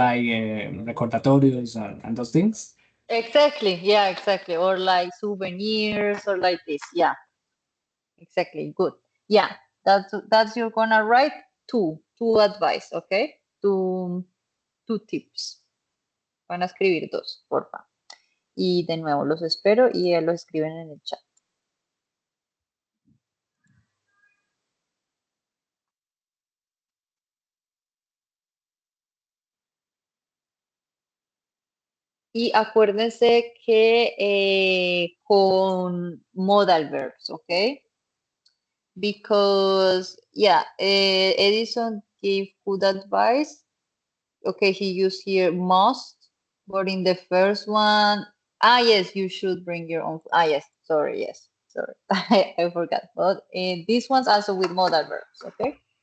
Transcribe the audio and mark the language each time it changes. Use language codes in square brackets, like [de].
[en] like recordatorios and those things. Exactly. Yeah, exactly. Or like souvenirs or like this. Yeah, exactly. Good. Yeah, that's you're gonna write two advice, okay? Two tips. [es] Van a escribir dos, porfa. Y de nuevo los espero y los escriben en el chat. Y acuérdense que con modal verbs, ¿ok? [en] Because, yeah, Edison gave good advice. Okay, he used here must, but in the first one, yes, you should bring your own. Yes, sorry, yes, sorry, I forgot. But this one's also with modal verbs, okay?